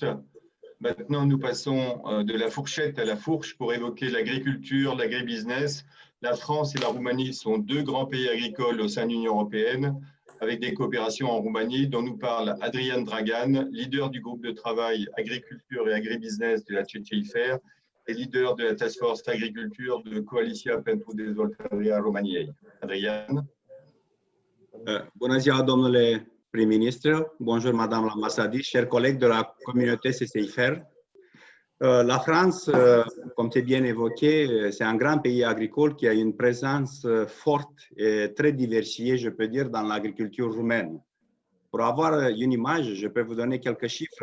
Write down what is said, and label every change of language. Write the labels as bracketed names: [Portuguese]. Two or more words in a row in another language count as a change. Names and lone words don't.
[French] Maintenant, nous passons de la fourchette à la fourche pour évoquer l'agriculture, l'agribusiness. La France et la Roumanie sont 2 grands pays agricoles au sein de l'Union européenne, avec des coopérations en Roumanie dont nous parle Adrian Dragan, leader du groupe de travail agriculture et agribusiness de la CCIFER et leader de la [English] task force [French] agriculture de Coaliția pentru Dezvoltarea României. Adrian. [Romanian] Bună ziua, domnule prim-ministru. [French] Bonjour, madame l'ambassadrice, chers collègues de la communauté CCIFER. La France, comme c'est bien évoqué, c'est un grand pays agricole qui a une présence forte et très diversifiée, je peux dire, dans l'agriculture roumaine. Pour avoir une image, je peux vous donner quelques chiffres.